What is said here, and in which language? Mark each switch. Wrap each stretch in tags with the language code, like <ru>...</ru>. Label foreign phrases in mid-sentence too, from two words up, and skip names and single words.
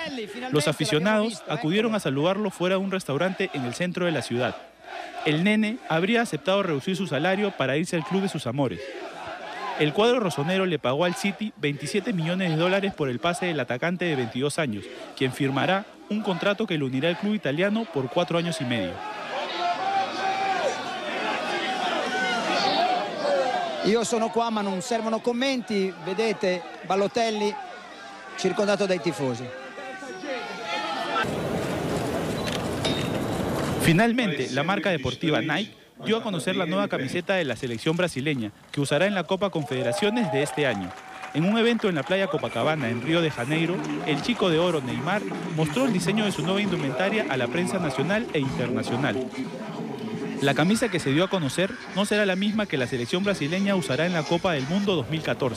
<es>Los aficionados acudieron a saludarlo fuera de un restaurante en el centro de la ciudad. El nene habría aceptado reducir su salario para irse al club de sus amores. El cuadro rosonero le pagó al City 27 millones de dólares por el pase del atacante de 22 años, quien firmará un contrato que lo unirá al club italiano por 4 años y medio.</es> <it>Io sono qua ma non servono commenti, vedete Balotelli circondato dai tifosi.</it> <es>Finalmente, la marca deportiva Nike dio a conocer la nueva camiseta de la selección brasileña, que usará en la Copa Confederaciones de este año. En un evento en la playa Copacabana, en Río de Janeiro, el chico de oro Neymar mostró el diseño de su nueva indumentaria a la prensa nacional e internacional. La camisa que se dio a conocer no será la misma que la selección brasileña usará en la Copa del Mundo 2014.</es>